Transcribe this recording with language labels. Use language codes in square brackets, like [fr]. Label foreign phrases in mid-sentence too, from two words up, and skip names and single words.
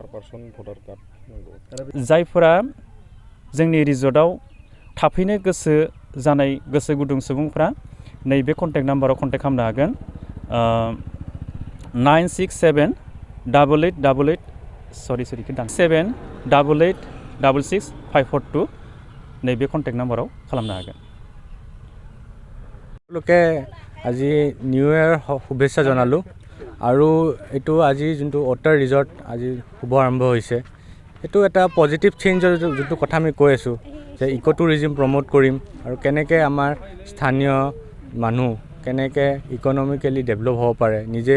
[brx] जायफोरा जोंनि रिजर्टआव थाफैनो गोसो गुदुं सुबुंफ्रा नैबे [en] contact number [brx] कन्टेक्ट खालामनो हागोन 788666542 नैबे [en] contact number [brx] खालामनो हागोन। [as] लोके আজি [en] new year [as] শুভেচ্ছা জনালোঁ আৰু এইটো আজি যোনটো অটাৰ ৰিজৰ্ট আজি শুভ আৰম্ভ হৈছে এইটো এটা [en] positive change [as] যোনটো কথা আমি কৈ আছোঁ যে [en] eco tourism [as] প্ৰমোট কৰিম আৰু কেনেকৈ আমাৰ স্থানীয় মানুহ কেনেকৈ ইকনমিকেলি ডেভেলপ হ'ব পাৰে নিজে